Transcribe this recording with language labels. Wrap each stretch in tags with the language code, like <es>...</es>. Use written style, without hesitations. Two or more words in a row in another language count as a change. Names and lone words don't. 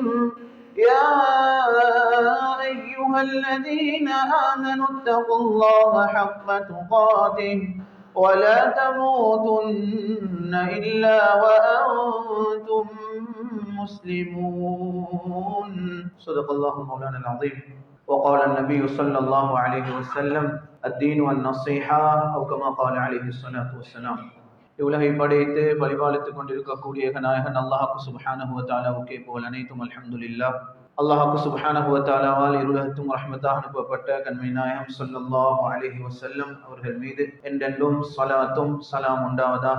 <ar>يا أيها الذين آمنوا اتقوا الله حق تقاته ولا تموتن إلا وأنتم مسلمون. صدق الله مولانا العظيم. وقال النبي صلى الله عليه وسلم: الدين والنصيحة، أو كما قال عليه الصلاة والسلام.</ar> <ta>இவ்வுலகை படைத்து பரிபாலித்துக் கொண்டிருக்கக்கூடிய நாயகன் அல்லாஹ்வுக்கு</ta> <ar>سبحانه وتعالى</ar> <ta>புகழ் அனைத்தும்.</ta> <ar>الحمد لله.</ar> <ta>அல்லாஹ்வுக்கு</ta> <ar>سبحانه وتعالى</ar> <ta>இருளகத்தும் ரஹ்மத்தாக அனுப்பப்பட்ட கண்மை நாயகம்</ta> <ar>صلى الله عليه وسلم</ar> <ta>அவர்கள் மீது என்றென்றும் ஸலாத்தும் ஸலாம் உண்டாவதாக.</ta>